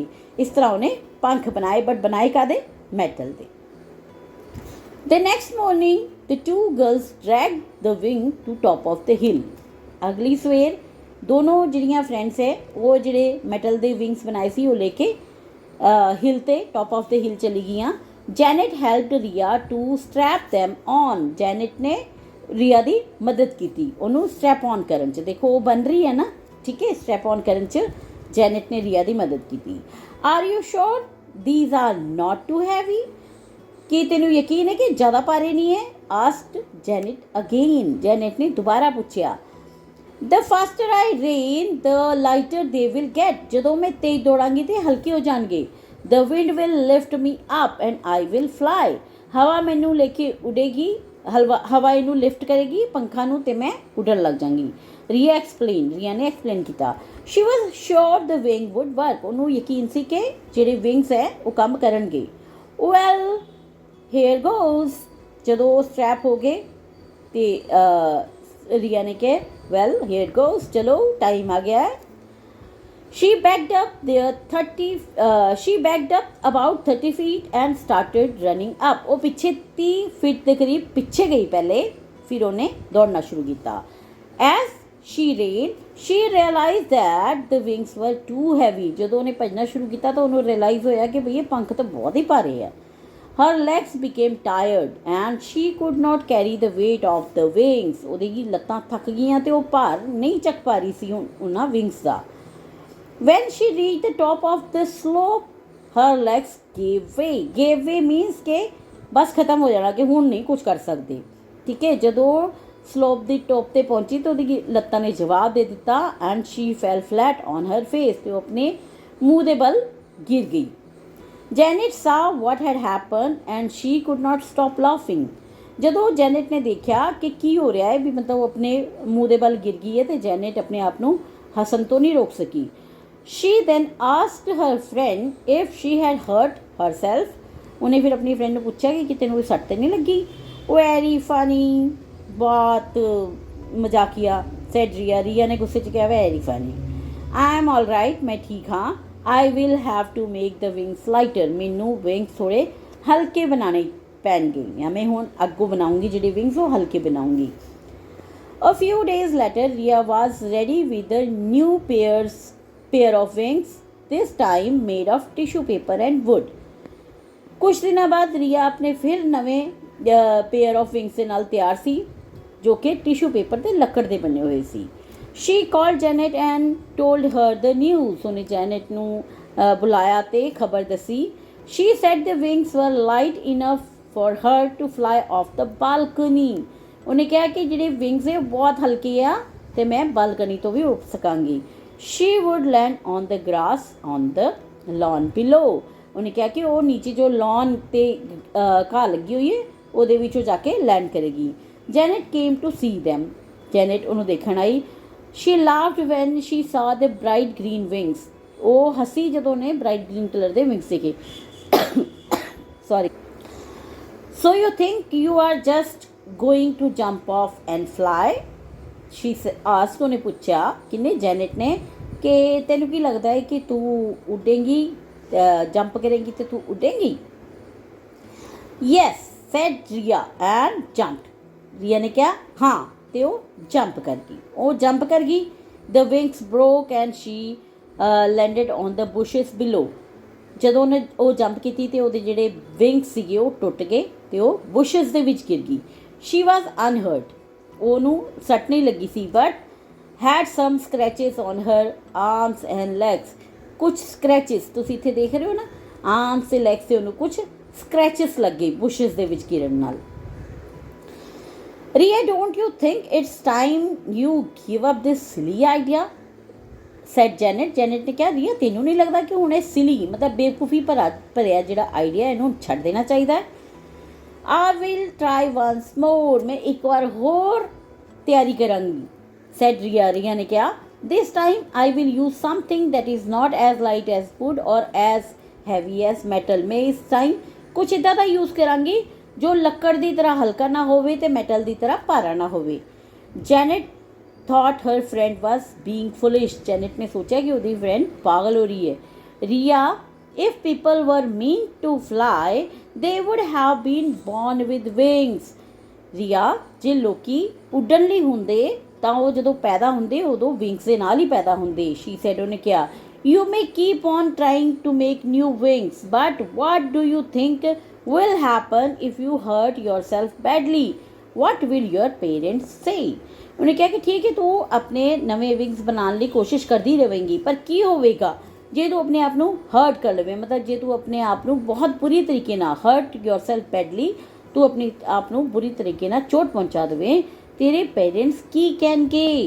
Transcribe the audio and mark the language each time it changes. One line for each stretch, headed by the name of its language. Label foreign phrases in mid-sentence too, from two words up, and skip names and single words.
Punjabi: ਇਸ ਤਰ੍ਹਾਂ ਉਨ੍ਹਾਂ ਪੰਖ ਬਣਾਏ, ਬਟ ਬਣਾਏ ਕਾਹਦੇ, ਮੈਟਲ ਦੇ।
English: The next morning, the two girls dragged the wing to top of the hill.
Punjabi: ਅਗਲੀ ਸਵੇਰ ਦੋਨੋਂ ਜਿਹੜੀਆਂ ਫ੍ਰੈਂਡਸ ਹੈ ਉਹ ਜਿਹੜੇ ਮੈਟਲ ਦੇ ਵਿੰਗਸ ਬਣਾਏ ਸੀ ਉਹ ਲੈਕੇ ਹਿੱਲ ਤੇ
English: top of the hill
Punjabi: ਚਲੀ ਗਈਆਂ।
English: Janet helped Ria to strap them on,
Punjabi: ਜੈਨੇਟ ਨੇ ਰੀਆ ਦੀ ਮਦਦ ਕੀ ਉਨ੍ਹਾਂ
English: strap on
Punjabi: ਕਰਨ ਚ। ਦੇਖੋ ਉਹ ਬਣ ਰਹੀ ਹੈ ਨਾ, ਠੀਕ ਹੈ,
English: strap on
Punjabi: ਕਰਨ ਚ ਜੈਨੇਟ ਨੇ ਰੀਆ ਦੀ ਮਦਦ ਕੀ।
English: are you sure these are not too heavy,
Punjabi: ਕਿ ਤੈਨੂੰ ਯਕੀਨ ਹੈ ਕਿ ਜ਼ਿਆਦਾ ਭਾਰੇ ਨਹੀਂ ਹੈ।
English: asked Janet again,
Punjabi: ਜੈਨੇਟ ਨੇ ਦੋਬਾਰਾ ਪੁੱਛਿਆ।
English: the faster I run the lighter they will get,
Punjabi: ਜਦੋਂ ਮੈਂ ਤੇਜ਼ ਦੌੜਾਂਗੀ ਤਾਂ ਹਲਕੇ ਹੋ ਜਾਣਗੇ।
English: the wind will lift me up and I will fly,
Punjabi: ਹਵਾ ਮੈਨੂੰ ਲੈਕੇ ਉੱਡੇਗੀ, ਹਵਾ ਇਹਨੂੰ ਲਿਫਟ ਕਰੇਗੀ ਪੰਖਾਂ ਨੂੰ ਤੇ ਮੈਂ ਉੱਡਣ ਲੱਗ ਜਾਊਂਗੀ। ਰੀਆ ਐਕਸਪਲੇਨ, ਰੀਆ ਨੇ ਐਕਸਪਲੇਨ ਕੀਤਾ।
English: she was sure the wing would work,
Punjabi: ਉਨ੍ਹਾਂ ਯਕੀਨ ਸੀ ਕਿ ਜਿਹੜੇ ਵਿੰਗਸ ਹੈ ਉਹ ਕੰਮ ਕਰਨਗੇ।
English: well here goes,
Punjabi: ਜਦੋਂ ਸਟ੍ਰੈਪ ਹੋ ਗਏ ਤਾਂ ਰੀਆ ਨੇ ਕਿਹਾ
English: well here goes,
Punjabi: ਚਲੋ ਟਾਈਮ ਆ ਗਿਆ ਹੈ।
English: she backed up about 30 feet and started running up,
Hindi: वो पीछे 30 फीट के करीब पीछे गई पहले, फिर उन्हें दौड़ना शुरू किया।
English: as she ran she realise that the wings were too heavy,
Punjabi: ਜਦੋਂ ਉਨ੍ਹਾਂ ਭੱਜਣਾ ਸ਼ੁਰੂ ਕੀਤਾ ਤਾਂ ਉਨ੍ਹਾਂ ਰਿਅਲਾਈਜ਼ ਹੋਇਆ ਕਿ ਭਈ ਇਹ ਪੰਖ ਤਾਂ ਬਹੁਤ ਹੀ ਭਾਰੇ ਹੈ।
English: Her legs became tired and she could not carry the weight of the wings.
Punjabi: ਉਹਦੀ ਲੱਤਾਂ ਥੱਕ ਗਈਆਂ ਤੇ ਉਹ ਭਾਰ ਨਹੀਂ ਚੱਕ ਪਾ ਰਹੀ ਸੀ ਉਹਨਾਂ ਵਿੰਗਸ ਦਾ।
English: When she reached the top of the slope, her legs gave way. Gave way means
Punjabi: ਕਿ ਬਸ ਖਤਮ ਹੋ ਜਾਣਾ ਕਿ ਹੁਣ ਨਹੀਂ ਕੁਝ ਕਰ ਸਕਦੇ, ਠੀਕ ਹੈ। ਜਦੋਂ ਸਲੋਪ ਦੀ ਟੋਪ ਤੇ ਪਹੁੰਚੀ ਤਾਂ ਉਹਦੀ ਲੱਤਾਂ ਨੇ ਜਵਾਬ ਦੇ ਦਿੱਤਾ
English: and she fell flat on her face,
Punjabi: ਤੇ ਉਹ ਆਪਣੇ ਮੂੰਹ ਦੇ ਬਲ ਗਿਰ ਗਈ।
English: जैनेट saw what had happened and she could not stop laughing.
Punjabi: ਜਦੋਂ ਜੈਨੇਟ ਨੇ ਦੇਖਿਆ ਕਿ ਕੀ ਹੋ ਰਿਹਾ ਹੈ ਭੀ, ਮਤਲਬ ਉਹ ਆਪਣੇ ਮੂੰਹ ਦੇ ਬਲ ਗਿਰ ਗਈ ਹੈ ਤਾਂ ਜੈਨੇਟ ਆਪਣੇ ਆਪ ਨੂੰ ਹੱਸਣ ਤੋਂ ਨਹੀਂ ਰੋਕ ਸਕੀ।
English: शी then asked her friend if she had hurt herself.
Punjabi: ਉਨ੍ਹਾਂ ਫਿਰ ਆਪਣੀ ਫ੍ਰੈਂਡ ਨੇ ਪੁੱਛਿਆ ਕਿ ਤੈਨੂੰ ਕੋਈ ਸੱਟ ਤਾਂ ਨਹੀਂ ਲੱਗੀ।
English: very funny,
Punjabi: ਬਹੁਤ ਮਜ਼ਾਕੀਆ, ਸੈੱਡ ਰੀਆ। ਰੀਆ ਨੇ ਗੁੱਸੇ ਚ ਕਿਹਾ
English: very funny. I am all right,
Punjabi: ਮੈਂ ਠੀਕ ਹਾਂ।
English: I will have to make the wings lighter,
Punjabi: ਮੈਨੂੰ ਵਿੰਗਸ ਥੋੜ੍ਹੇ ਹਲਕੇ ਬਣਾਉਣੇ ਪੈਣਗੇ, ਜਾਂ ਮੈਂ ਹੁਣ ਅੱਗੋਂ ਬਣਾਊਂਗੀ ਜਿਹੜੇ ਵਿੰਗਸ ਉਹ ਹਲਕੇ ਬਣਾਊਂਗੀ।
English: a few days later Ria was ready with a new pair of wings, this time made of tissue paper and wood.
Punjabi: ਕੁਝ ਦਿਨਾਂ ਬਾਅਦ ਰੀਆ ਆਪਣੇ ਫਿਰ ਨਵੇਂ
English: pair of wings
Punjabi: ਕੇ ਨਾਲ ਤਿਆਰ ਸੀ ਜੋ ਕਿ
English: tissue paper
Punjabi: ਤੇ ਲੱਕੜ ਦੇ ਬਣੇ ਹੋਏ ਸੀ।
English: She called Janet and told her the news.
Punjabi: ਉਨ੍ਹਾਂ ਜੈਨੇਟ ਨੂੰ ਬੁਲਾਇਆ ਤੇ ਖ਼ਬਰ ਦੱਸੀ।
English: She said the wings were light enough for her to fly off the balcony.
Punjabi: ਉਨ੍ਹਾਂ ਕਿਹਾ ਕਿ ਜਿਹੜੇ ਵਿੰਗਸ ਹੈ ਬਹੁਤ ਹਲਕੇ ਆ ਤੇ ਮੈਂ ਬਾਲਕਨੀ ਤੋਂ ਭੀ ਉੱਡ ਸਕਾਂਗੀ।
English: She would land on the grass on the lawn below.
Punjabi: ਉਨ੍ਹਾਂ ਕਿਹਾ ਕਿ ਉਹ ਨੀਚੇ ਜੋ ਲਾਅਨ ਤੇ ਘਾਹ ਲੱਗੀ ਹੋਈ ਹੈ ਉਹਦੇ ਵਿੱਚੋਂ ਜਾਕੇ ਲੈਂਡ ਕਰੇਗੀ।
English: Janet came to see them. Janet
Punjabi: ਉਨ੍ਹਾਂ ਦੇਖਣ ਆਈ।
English: She laughed when she saw the bright green wings.
Punjabi: ਉਹ ਹੱਸੀ ਜਦੋਂ ਨੇ
English: bright green colour
Punjabi: ਦੇ ਵਿੰਗਸ ਦੇਖੇ। ਸੌਰੀ।
English: So you think you are just going to jump off and fly? She asked,
Punjabi: ਉਹਨੇ ਪੁੱਛਿਆ ਕਿਨੇ, ਜੈਨੇਟ ਨੇ, ਕਿ ਤੈਨੂੰ ਕੀ ਲੱਗਦਾ ਹੈ ਕਿ ਤੂੰ ਉੱਡੇਂਗੀ, ਜੰਪ ਕਰੇਂਗੀ ਤੇ ਤੂੰ ਉੱਡੇਂਗੀ?
English: Yes, said Ria and jumped.
Punjabi: Ria ਨੇ ਕਿਹਾ ਹਾਂ, ਤੇ ਉਹ ਜੰਪ ਕਰ ਗਈ। ਉਹ ਜੰਪ ਕਰ ਗਈ।
English: The wings broke and she landed on the bushes below.
Punjabi: ਜਦੋਂ ਉਹਨੇ ਉਹ ਜੰਪ ਕੀਤੀ ਤੇ ਉਹਦੇ ਜਿਹੜੇ ਵਿੰਗਸ ਸੀਗੇ ਉਹ ਟੁੱਟ ਗਏ ਤੇ ਉਹ ਬੁਸ਼ਸ ਦੇ ਵਿੱਚ ਗਿਰ ਗਈ।
English: She was unhurt.
Punjabi: ਉਹਨੂੰ ਸੱਟ ਨਹੀਂ ਲੱਗੀ ਸੀ,
English: but had some scratches on her arms and legs.
Punjabi: ਕੁਝ ਸਕ੍ਰੈਚਿਸ ਤੁਸੀਂ ਇੱਥੇ ਦੇਖ ਰਹੇ ਹੋ ਨਾ, ਆਰਮਸ ਤੇ ਲੈਗਸ ਤੇ ਉਹਨੂੰ ਕੁਝ ਸਕ੍ਰੈਚਿਸ ਲੱਗੇ ਬੁਸ਼ਸ ਦੇ ਵਿੱਚ ਗਿਰਨ ਨਾਲ।
English: Ria, don't you think it's time you give up this silly idea? said Janet.
Punjabi: Janet ਨੇ ਕਿਹਾ, ਰੀਆ ਤੈਨੂੰ ਨਹੀਂ ਲੱਗਦਾ ਕਿ ਹੁਣ ਇਹ ਸਿਲੀ ਮਤਲਬ ਬੇਵਕੂਫੀ ਭਰਿਆ ਜਿਹੜਾ ਆਈਡੀਆ ਇਹਨੂੰ ਛੱਡ ਦੇਣਾ ਚਾਹੀਦਾ ਹੈ?
English: I will try once more.
Punjabi: ਮੈਂ ਇੱਕ ਵਾਰ ਹੋਰ ਤਿਆਰੀ ਕਰਾਂਗੀ, said Ria. ਰੀਆ ਨੇ ਕਿਹਾ,
English: this time I will use something that is not as light as wood or as heavy as metal.
Punjabi: ਮੈਂ ਇਸ time ਕੁਛ ਇੱਦਾਂ ਦਾ ਯੂਜ਼ ਕਰਾਂਗੀ ਜੋ ਲੱਕੜ ਦੀ ਤਰ੍ਹਾਂ ਹਲਕਾ ਨਾ ਹੋਵੇ ਤੇ ਮੈਟਲ ਦੀ ਤਰ੍ਹਾਂ ਭਾਰਾ ਨਾ ਹੋਵੇ।
English: Janet thought her friend was being foolish.
Punjabi: Janet ਨੇ ਸੋਚਿਆ ਕਿ ਉਹਦੀ ਫਰੈਂਡ ਪਾਗਲ ਹੋ ਰਹੀ ਹੈ।
English: Ria, if people were meant to fly, they would have been born with wings.
Punjabi: Ria, ਜੇ ਲੋਕੀ ਉੱਡਣ ਲਈ ਹੁੰਦੇ ਤਾਂ ਉਹ ਜਦੋਂ ਪੈਦਾ ਹੁੰਦੇ ਉਦੋਂ ਵਿੰਗਸ ਦੇ ਨਾਲ ਹੀ ਪੈਦਾ ਹੁੰਦੇ।
English: She said,
Punjabi: ਉਹਨੇ ਕਿਹਾ,
English: you may keep on trying to make new wings, but what do you think will happen if you hurt yourself badly? What will your parents say?
Punjabi: ਉਹਨੇ ਕਿਹਾ ਕਿ ਠੀਕ ਹੈ ਤੂੰ ਆਪਣੇ ਨਵੇਂ ਵਿੰਗਸ ਬਣਾਉਣ ਲਈ ਕੋਸ਼ਿਸ਼ ਕਰਦੀ ਰਹੇਂਗੀ, ਪਰ ਕੀ ਹੋਵੇਗਾ ਜੇ ਤੂੰ ਆਪਣੇ ਆਪ ਨੂੰ ਹਰਟ ਕਰ ਲਵੇਂ, ਮਤਲਬ ਜੇ ਤੂੰ ਆਪਣੇ ਆਪ ਨੂੰ ਬਹੁਤ ਬੁਰੀ ਤਰੀਕੇ ਨਾਲ
English: hurt yourself badly,
Punjabi: ਤੂੰ ਆਪਣੇ ਆਪ ਨੂੰ ਬੁਰੀ ਤਰੀਕੇ ਨਾਲ ਚੋਟ ਪਹੁੰਚਾ ਦੇਵੇਂ, ਤੇਰੇ ਪੇਰੈਂਟਸ ਕੀ ਕਹਿਣਗੇ?